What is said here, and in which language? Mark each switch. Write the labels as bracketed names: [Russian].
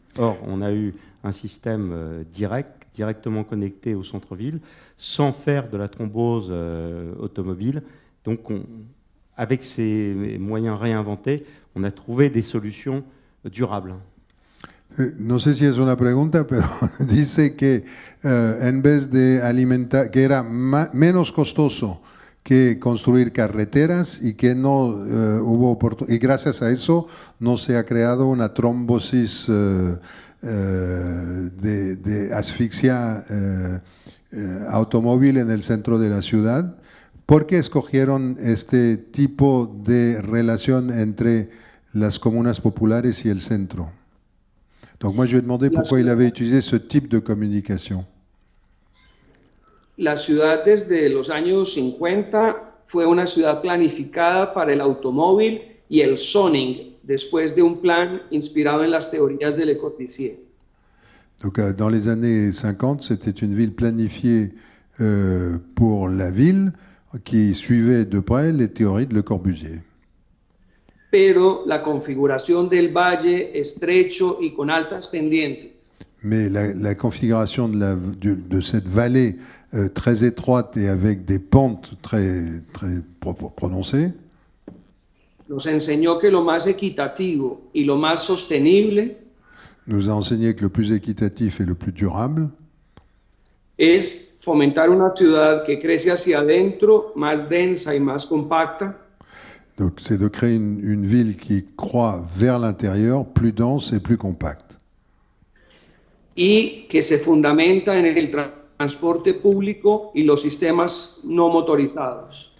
[French] Or, on a eu un système directement connecté au centre-ville, sans faire de la thrombose automobile. Donc, avec ces moyens réinventés, on a trouvé des solutions durables. [Spanish] No sé si es una pregunta, pero dice que en vez de alimentar, que era menos costoso que construir carreteras y que no hubo oportunidad, y gracias a eso no se ha creado una trombosis de asfixia automóvil en el centro de la ciudad. ¿Por qué escogieron este tipo de relación entre las comunas populares y el centro? [French] Donc moi je lui ai demandé pourquoi il avait utilisé ce type de communication. [Spanish] La ciudad desde los años 50 fue una ciudad planificada para el automóvil y el zoning, después de un plan inspirado en las teorías de Le Corbusier. [French] Donc dans les années 50, c'était une ville planifiée pour la ville qui suivaient de près les théories de Le Corbusier. [Spanish] Pero la configuración del valle estrecho y con altas pendientes [French] Mais la configuration de cette vallée très étroite et avec des pentes très prononcées [Spanish] nos enseñó que lo más equitativo y lo más sostenible [French] nous a enseigné que le plus équitatif et le plus durable, [Spanish] es fomentar una ciudad que crece hacia adentro, más densa y más compacta, [French] donc c'est de créer une ville qui croît vers l'intérieur, plus dense et plus compacte, [Spanish] y que se fundamenta en el transporte público y los sistemas no motorizados.